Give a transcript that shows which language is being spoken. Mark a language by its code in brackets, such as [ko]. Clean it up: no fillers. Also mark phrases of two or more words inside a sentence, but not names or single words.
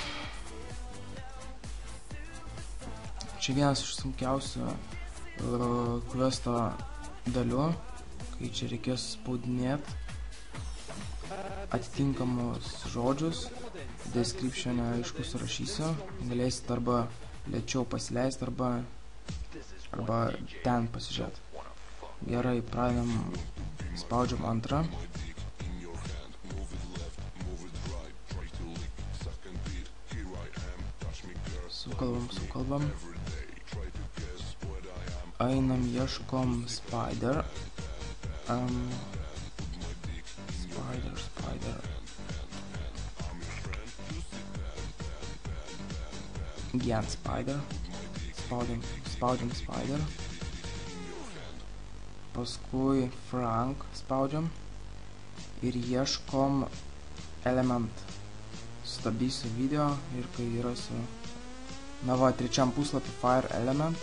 [lt] Čia vienas iš sunkiausių questo dalių, kai čia reikės spaudinėti atitinkamus žodžius, description'e aišku surašysiu, galėsit arba lėčiau pasileisti, arba ten pasižiūrėti. Gerai, pradedam, spaudžiam antrą. Sukalbam. Einam, ieškom spider. Spider. [en] Again spider. [lt] Spaudžiam spider. Paskui Frank spaudžiam. Ir ieškom element. Stabdysiu video ir kai rasiu. Na va, trečiam puslapį Fire Element.